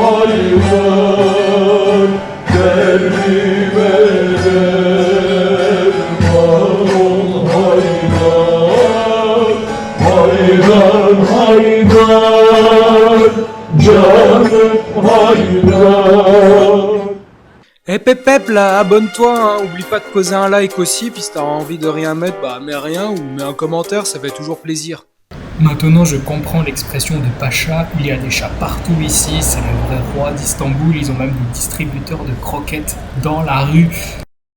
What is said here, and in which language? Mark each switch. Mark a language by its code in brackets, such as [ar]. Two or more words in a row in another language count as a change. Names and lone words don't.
[tr] haydar derdime derman ol haydar haydar haydar canım haydar. [fr] Hep hep hep là, abonne-toi, hein. Oublie pas de poser un like aussi, puis si t'as envie de rien mettre, bah mets rien ou mets un commentaire, ça fait toujours plaisir. Maintenant je comprends l'expression de Pacha, il y a des chats partout ici, c'est le vrai roi d'Istanbul, ils ont même des distributeurs de croquettes dans la rue.